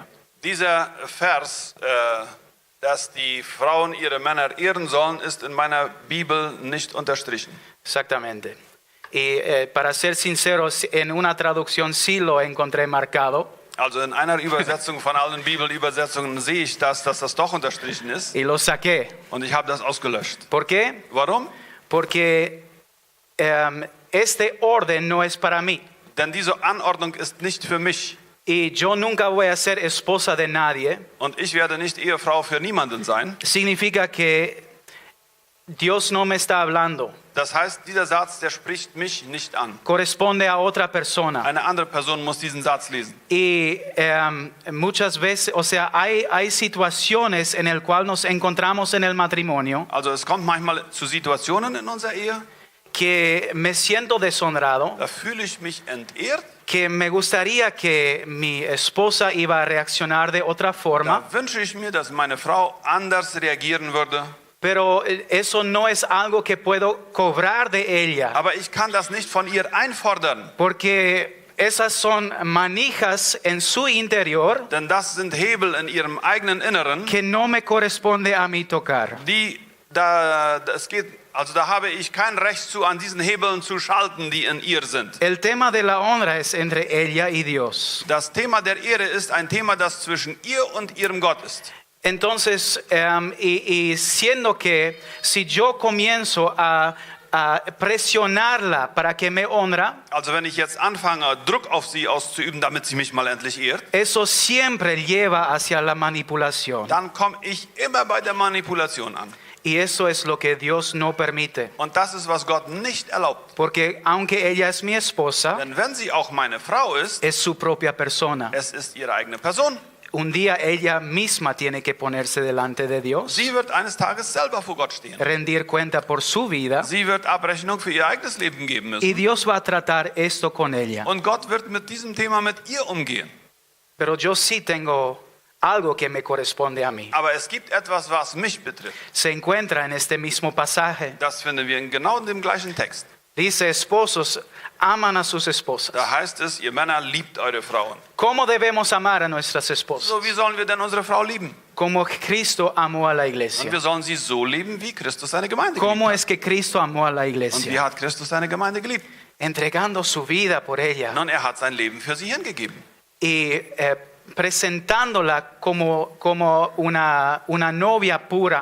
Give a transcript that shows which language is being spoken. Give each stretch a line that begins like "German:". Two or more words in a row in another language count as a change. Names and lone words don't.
German: Dieser Vers, dass die Frauen ihre Männer ehren sollen, ist in meiner Bibel nicht unterstrichen.
Spanish: Exactamente. Y para ser sinceros, en una traducción sí lo encontré marcado.
German: Also in einer Übersetzung von allen Bibelübersetzungen sehe ich dass das doch unterstrichen ist.
Spanish: Y lo saqué.
German: Und ich habe das ausgelöscht.
Spanish: ¿Por qué?
German: Warum?
Spanish: Porque este orden no es para mí.
German: Denn diese Anordnung ist nicht für mich.
Spanish: Y yo nunca voy a ser esposa de nadie.
German: Und ich werde nicht Ehefrau für niemanden sein.
Spanish: Significa que Dios no me está hablando.
German: Das heißt, dieser Satz, der spricht mich nicht an.
Spanish: Corresponde a otra persona.
German: Eine andere Person muss diesen Satz lesen.
Spanish: Y muchas veces, o sea, hay situaciones en el cual nos encontramos en el matrimonio
German: Also es kommt manchmal zu Situationen in unserer Ehe,
Spanish: que me siento deshonrado,
German: da fühle ich mich entehrt.
Spanish: que me gustaría que mi esposa iba a reaccionar de otra forma,
German: Da wünsche ich mir, dass meine Frau anders reagieren würde.
Spanish: pero eso no es algo que puedo cobrar de ella,
German: Aber ich kann das nicht von ihr einfordern.
Spanish: porque esas son manijas en su interior
German: Denn das sind Hebel in ihrem eigenen Inneren,
Spanish: que no me corresponde a mí tocar.
German: da habe ich kein Recht zu, an diesen Hebeln zu schalten, die in ihr sind.
Spanish: El tema de la honra es entre ella y Dios.
German: Das Thema der Ehre ist ein Thema, das zwischen ihr und ihrem Gott ist.
Spanish: Entonces, y siendo que si yo comienzo a presionarla para que me honra,
German: Also wenn ich jetzt anfange, Druck auf sie auszuüben, damit sie mich mal endlich ehrt,
Spanish: eso siempre lleva hacia la manipulación.
German: dann komme ich immer bei der Manipulation an.
Spanish: Y eso es lo que Dios no permite.
German: Und das ist, was Gott nicht erlaubt.
Spanish: Porque aunque ella es mi esposa,
German: Denn wenn sie auch meine Frau ist,
Spanish: es su propia persona.
German: es ist ihre eigene Person.
Spanish: Un día ella misma tiene que ponerse delante de Dios,
German: Sie wird eines Tages selber vor Gott stehen.
Spanish: rendir cuenta por su vida,
German: Sie wird Abrechnung für ihr eigenes Leben geben
Spanish: y
German: müssen.
Spanish: Dios va a tratar esto con ella.
German: Und Gott wird mit diesem Thema mit ihr umgehen.
Spanish: Pero yo sí tengo algo que me corresponde a mí.
German: Aber es gibt etwas, was mich betrifft.
Spanish: Se encuentra en este mismo pasaje.
German: Das finden wir genau in dem gleichen Text.
Spanish: Dice, esposos, aman a sus esposas.
German: Da heißt es, ihr Männer liebt eure Frauen.
Spanish: ¿Cómo debemos amar a nuestras esposas?
German: So, wie sollen wir denn unsere Frau lieben?
Spanish: Como Cristo amó a la
German: Und
Spanish: iglesia.
German: wir sollen sie so lieben, wie Christus seine Gemeinde geliebt
Spanish: ¿Cómo
German: hat.
Spanish: es que Cristo amó a la
German: Und wie
Spanish: iglesia?
German: hat Christus seine Gemeinde geliebt?
Spanish: Entregando su vida por ella
German: Nun, er hat sein Leben für sie hingegeben.
Spanish: y presentándola como una novia pura.